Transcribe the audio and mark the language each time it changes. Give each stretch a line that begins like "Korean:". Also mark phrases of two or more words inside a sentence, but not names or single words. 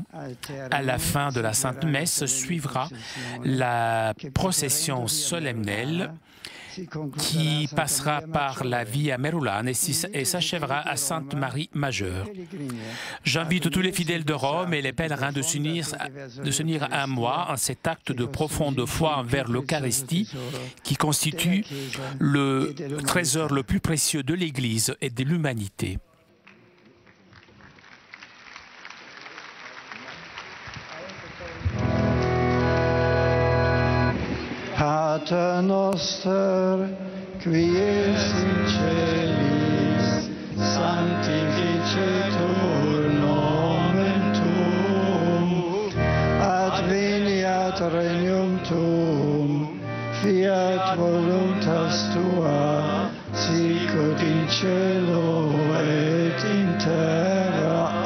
French: À la fin de la Sainte Messe suivra la procession solennelle qui passera par la Via Merulana et s'achèvera à Sainte-Marie Majeure. J'invite tous les fidèles de Rome et les pèlerins de s'unir à moi en cet acte de profonde foi envers l'Eucharistie qui constitue le trésor le plus précieux de l'Église et de l'humanité.
Latin: Pater noster, qui es in celis, sanctificetur nomen tuum, adveniat regnum tuum, fiat voluntas tua, sicut in cielo et in terra.